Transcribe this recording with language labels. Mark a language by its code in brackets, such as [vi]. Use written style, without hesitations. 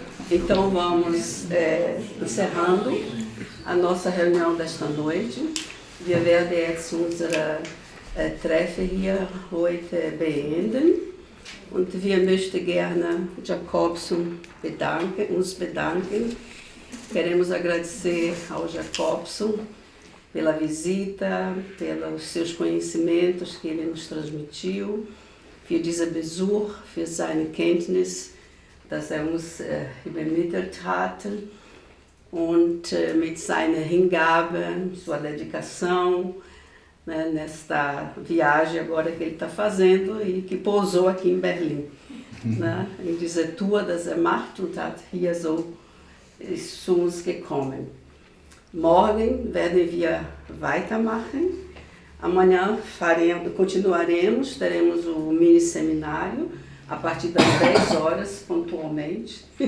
[pt] Então vamos encerrando a nossa reunião desta noite. [de] Wir werden jetzt unsere Treffen hier heute beenden. Und wir möchten gerne Jakobson uns bedanken. [pt] Queremos agradecer ao Jakobson pela visita, pelos seus conhecimentos que ele nos transmitiu, [de] für diese Besuch, für seine Kenntnis, dass uns übermittelt hat und mit seiner Hingabe, [pt] sua dedicação, né, nesta viagem agora que ele está fazendo e que pousou aqui em Berlim. Ne? [de] In diese Tour, das macht und hat hier so ist zu uns gekommen. Morgen werden wir weitermachen. [pt] Amanhã continuaremos, teremos o mini seminário a partir das 10 horas, pontualmente.